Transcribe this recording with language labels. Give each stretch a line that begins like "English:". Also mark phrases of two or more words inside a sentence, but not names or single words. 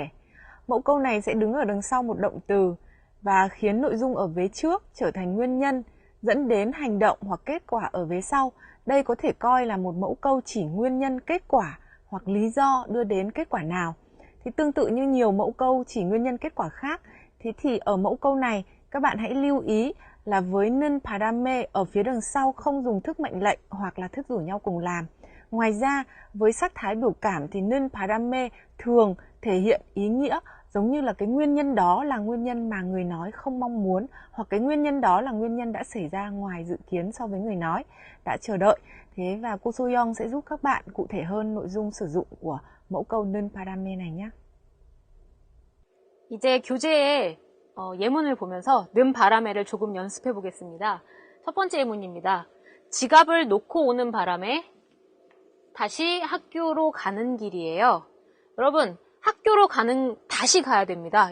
Vietnamese: Mẫu câu này sẽ đứng ở đằng sau một động từ và khiến nội dung ở vế trước trở thành nguyên nhân dẫn đến hành động hoặc kết quả ở vế sau. Đây có thể coi là một mẫu câu chỉ nguyên nhân kết quả hoặc lý do đưa đến kết quả nào. Thì tương tự như nhiều mẫu câu chỉ nguyên nhân kết quả khác, thì ở mẫu câu này các bạn hãy lưu ý là với
Korean: 는 바람에
Vietnamese: ở phía đằng sau không dùng thức mệnh lệnh hoặc là thức rủ nhau cùng làm. Ngoài ra, với sắc thái biểu cảm thì
Korean: 는 바람에
Vietnamese: thường thể hiện ý nghĩa giống như là cái nguyên nhân đó là nguyên nhân mà người nói không mong muốn, hoặc cái nguyên nhân đó là nguyên nhân đã xảy ra ngoài dự kiến so với người nói đã chờ đợi. Thế và cô Soyoung sẽ giúp các bạn cụ thể hơn nội dung sử dụng của mẫu câu
Korean: 는 바람에
Vietnamese: này nhé.
Korean: 이제 교재에 예문을 보면서 는 바람에를 조금 연습해 보겠습니다. 첫 번째 예문입니다. 지갑을 놓고 오는 바람에 다시 학교로 가는 길이에요. 여러분, 학교로 다시 가야 됩니다.